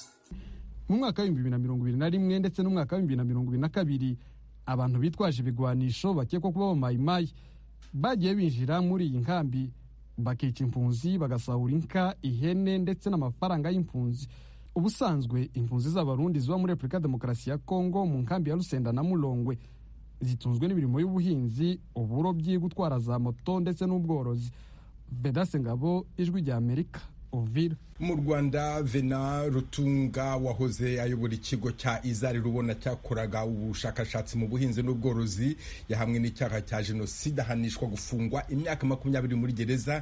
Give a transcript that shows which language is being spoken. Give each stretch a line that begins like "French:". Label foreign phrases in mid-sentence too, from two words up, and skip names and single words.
Kinyarwanda: Mu mwaka wa 2021 ndetse no mwaka wa 2022 abantu bitwaje ibigwanisho bakekwa kuba bamayimayi bagiye binjira muri iyi nkambi bakica impunzi bagasahura inka ihene ndetse n'amafaranga y'impunzi. Ubusanzwe impunzi z'abarundi ziba muri Republika Demokarasi ya Kongo mu nkambi ya Rusenda na Mulongwe zitunzwe n'imirimo y'ubuhinzi, uburobyi, gutwara za moto ndetse n'ubworozi. Bedase Ngabo, Ijwi rya Amerika, Uvira. Mu Rwanda Vena Rutunga wahoze ayobora ikigo cya Izari Rubona cyakoraga ubushakashatsi mu buhinzi n'ubworozi yahamwe n'icyaha cya jenoside ahanishwa gufungwa imyaka 20 muri gereza.